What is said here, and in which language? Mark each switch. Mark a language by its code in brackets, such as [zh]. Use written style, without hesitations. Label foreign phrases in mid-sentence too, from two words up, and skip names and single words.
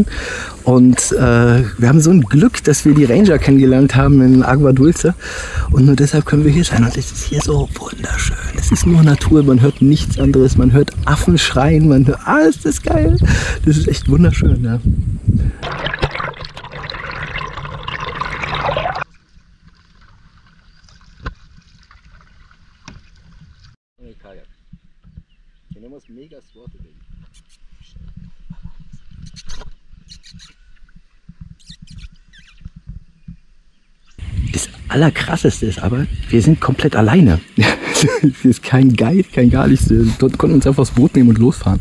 [de] Und wir haben so ein Glück, dass wir die Ranger kennengelernt haben in Agua Dulce. Und nur deshalb können wir hier sein. Und es ist hier so wunderschön. Es ist nur Natur, man hört nichts anderes. Man hört Affen schreien, man hört alles, das ist geil. Das ist echt wunderschön, ja. [es] Tenemos mega suerte, baby. [de] Das Allerkrasseste ist aber, wir sind komplett alleine. Hier ist kein Guide, kein gar nichts. Wir konnten uns einfach das Boot nehmen und losfahren.